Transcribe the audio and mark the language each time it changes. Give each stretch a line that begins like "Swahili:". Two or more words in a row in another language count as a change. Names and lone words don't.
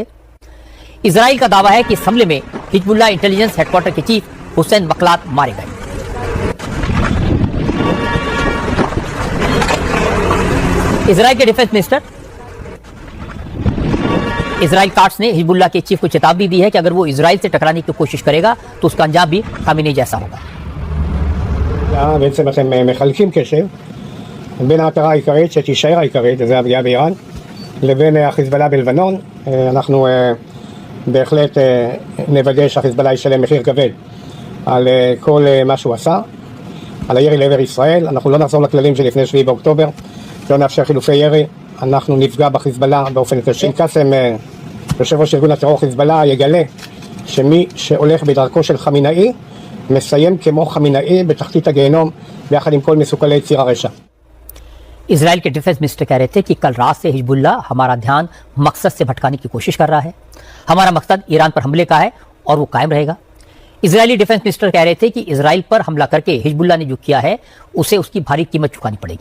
Hindi: इजराइल का दावा है कि इस हमले में हिजबुल्लाह
English: intelligence headquarters
Hindi: के चीफ हुसैन मकलात मारे गए। इजराइल के
English: defence minister
Hindi: इजराइल काट्स ने हिजबुल्लाह के चीफ को चेतावनी दी है कि अगर वो इजराइल से टकराने की कोशिश करेगा तो उसका अंजाम भी खामेनी जैसा होगा।
Hebrew: בעצם אתם מחלקים קשר בין המטרה העיקרית שתישאר העיקרית, וזה הפגיעה באיראן, לבין החיזבאללה בלבנון. אנחנו בהחלט נוודא שהחיזבאללה ישלם מחיר כבד על כל מה שהוא עשה, על הירי לעבר ישראל. אנחנו לא נחזור לכללים שלפני 7 באוקטובר, לא נאפשר חילופי ירי, אנחנו נפגע בחיזבאללה באופן קשה. קאסם, יושב ראש ארגון הטרור חיזבאללה, יגלה שמי שהולך בדרכו של חמינאי מסיים כמו חמינאי בתחתית הגיהנום ביחד עם כל מסוכלי ציר הרשע.
Hindi: इजराइल के
English: defence minister
Hindi: कह रहे थे कि कल रात से हिजबुल्लाह हमारा ध्यान मकसद से भटकाने की कोशिश कर रहा है। हमारा मकसद ईरान पर हमले का है और वो कायम रहेगा। इजरायली
English: defence minister
Hindi: कह रहे थे कि इजराइल पर हमला करके हिजबुल्लाह ने जो किया है उसे उसकी भारी कीमत चुकानी पड़ेगी।